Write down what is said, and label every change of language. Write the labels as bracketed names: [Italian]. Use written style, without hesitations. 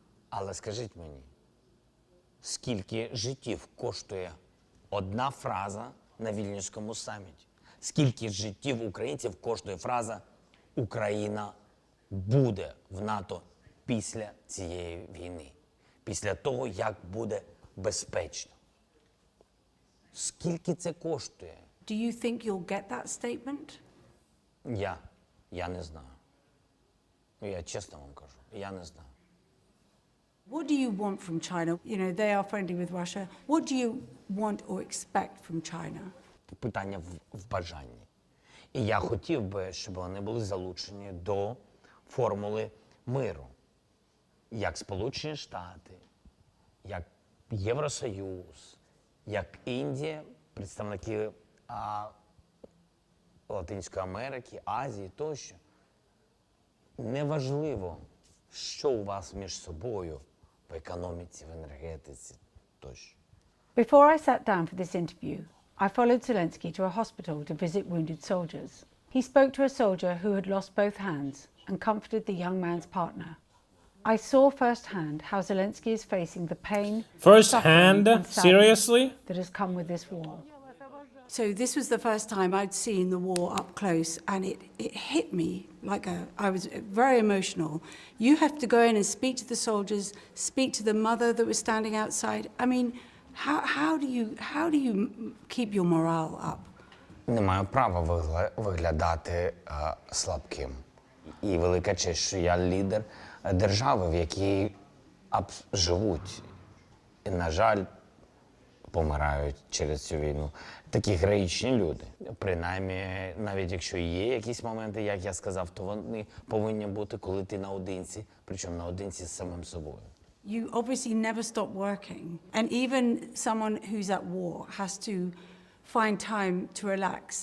[Ukrainian] Але скажіть мені, скільки життів коштує одна фраза на Вільнюському саміті? Скільки життів українців коштує фраза «Україна буде в НАТО після цієї війни, після того, як буде безпечно». Скільки це коштує? [English] Do you think you'll get that statement? [Ukrainian] Я не знаю. Я чесно вам кажу, я не знаю. [English] What do you want from China? You know, they are friendly with Russia. What do you want or expect from China? [Ukrainian] Питання в бажанні. І я хотів би, щоб вони були залучені до формули миру. Як Сполучені Штати, як Євросоюз, як Індія, представники Латинської Америки, Азії тощо. Неважливо, що у вас між собою в економіці, в енергетиці тощо. [English] Before I sat down for this interview, I followed Zelensky to a hospital to visit wounded soldiers. He spoke to a soldier who had lost both hands and comforted the young man's partner. I saw firsthand how Zelensky is facing the pain, Firsthand? suffering and sadness Seriously? that has come with this war. So this was the first time I'd seen the war up close, and it hit me like I was very emotional. You have to go in and speak to the soldiers, speak to the mother that was standing outside. I mean, how do you keep your morale up? [Ukrainian] не маю права виглядати слабким. І велика честь, що я лідер держави, в якій живуть. І, на жаль, помирають через цю війну. Такі героїчні люди. Принаймні, навіть якщо є якісь моменти, як я сказав, то вони повинні бути, коли ти наодинці, причому наодинці з самим собою. [English] You obviously never stop working. And even someone who's at war has to find time to relax.